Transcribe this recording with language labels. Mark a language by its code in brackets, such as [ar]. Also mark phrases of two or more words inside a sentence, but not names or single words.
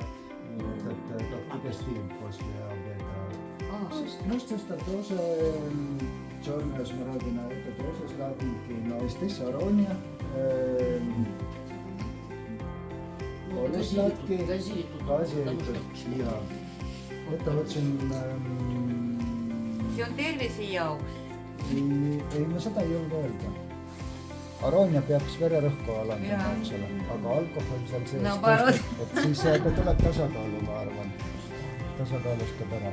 [ru] Этот дигестив после обеда. Может, это тоже черная смородина, это тоже сладенький, но здесь арония. Более сладкий, гази liha. Это очень... [et] See on tervise jaoks. Ei, ma seda ei julge öelda. Aroonia peaks vererõhku alandama, eksole, aga alkohol seal sees. No parod. Et siis ta tuleb tasakaalu, ma arvan. Tasakaalustab ära.